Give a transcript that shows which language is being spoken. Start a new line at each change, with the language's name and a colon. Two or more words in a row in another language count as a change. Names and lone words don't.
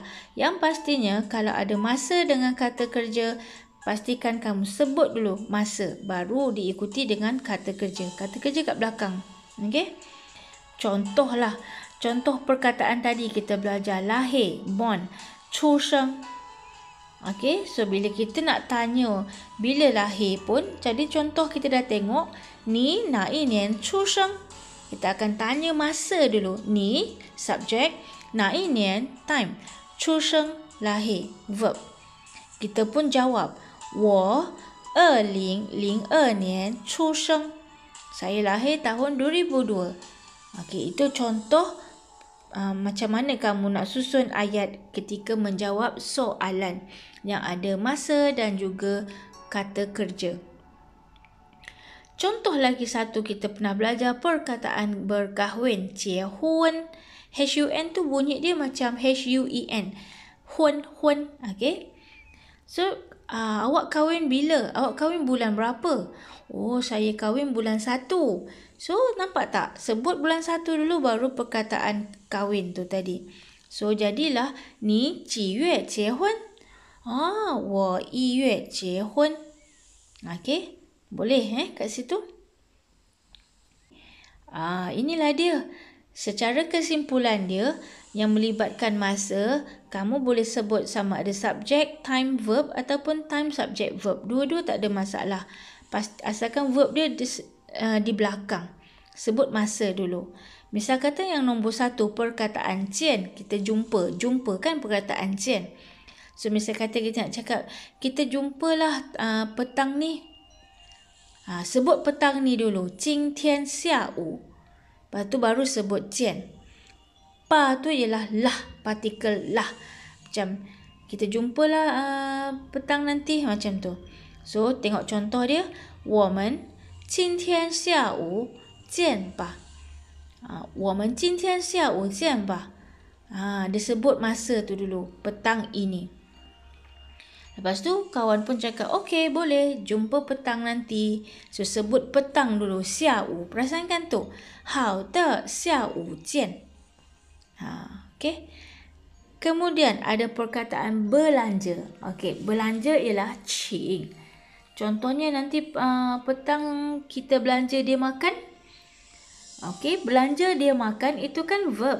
Malay: Yang pastinya kalau ada masa dengan kata kerja, pastikan kamu sebut dulu masa, baru diikuti dengan kata kerja. Kata kerja kat belakang. Contoh perkataan tadi kita belajar lahir,
English: born,
Chinese: 出生.
Malay: So bila kita nak tanya bila lahir pun, jadi contoh kita dah tengok,
Chinese: 你哪一年出生?
Malay: Kita akan tanya masa dulu. 你 subjek,
Chinese: 哪一年
Malay: time, 出生 lahir verb. Kita pun jawab,
Chinese: 我2002年出生.
Malay: Saya lahir tahun 2002. Okey, itu contoh macam mana kamu nak susun ayat ketika menjawab soalan yang ada masa dan juga kata kerja. Contoh lagi satu, kita pernah belajar perkataan berkahwin,
Chinese: 结婚.
Malay: H-U-N tu bunyi dia macam H-U-E-N. Hun. Okay. So, awak kahwin bila? Awak kahwin bulan berapa? Oh, saya kahwin bulan 1. So, nampak tak? Sebut bulan 1 dulu baru perkataan kahwin tu tadi. So, jadilah ni
Chinese: 几月结婚? 我1月结婚.
Malay: Okay. Boleh kat situ? Inilah dia. Secara kesimpulan dia yang melibatkan masa, kamu boleh sebut sama ada subjek, time, verb ataupun time, subjek, verb. Dua-dua tak ada masalah. Asalkan verb dia di belakang. Sebut masa dulu. Misal kata yang nombor 1, perkataan 见. Kita jumpa. Jumpa kan perkataan 见. So, misal kata kita nak cakap, kita jumpalah petang ni. Sebut petang ni dulu.
Chinese: 今天下午.
Malay: Lepas tu baru sebut 见. Pa tu ialah lah, partikel lah. Macam kita jumpalah petang nanti, macam tu. So, tengok contoh dia.
Chinese: 我们今天下午见吧. 我们今天下午见吧.
Malay: Dia sebut masa tu dulu, petang ini. Lepas tu kawan pun cakap, okey boleh, jumpa petang nanti. So, sebut petang dulu,
Chinese: 下午.
Malay: Perasan kan tu?
Chinese: 好的，下午见.
Malay: Okey. Kemudian ada perkataan belanja. Okey, belanja ialah 请. Contohnya nanti petang kita belanja dia makan. Okey, belanja dia makan itu kan verb.